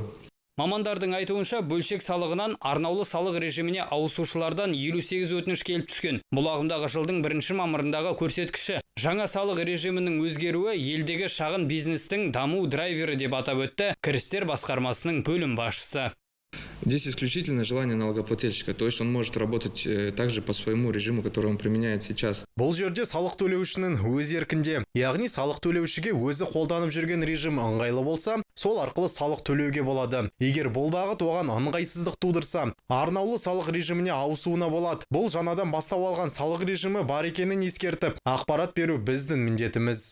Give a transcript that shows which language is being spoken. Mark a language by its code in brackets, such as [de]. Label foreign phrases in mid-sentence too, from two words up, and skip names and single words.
[kk] Мамандардың айтуынша бөлшек салығынан арнаулы салық режиміне ауысушылардан 58 өтініш келіп түскен. Бұл ағымдағы жылдың 1 мамырындағы көрсеткіші. Жаңа салық режимінің өзгеруі елдегі шағын бизнестің даму драйвері деп атап өтті кірістер басқармасының бөлім басшысы. [ru] Здесь исключительно желание налогоплательщика, то есть он может работать также по своему режиму, который он применяет сейчас. [kk] Бұл жерде салық төлеушінің өз еркінде, яғни салық төлеушіге өзі қолданып жүрген режим ыңғайлы болса, сол арқылы салық төлеуге болады. Егер бұл бағыт оған ыңғайсыздық тудырса, арнаулы салық режиміне ауысуына болады. Бұл жаңадан бастау алған салық режимі бар екенін ескертіп, ақпарат беру біздің міндетіміз.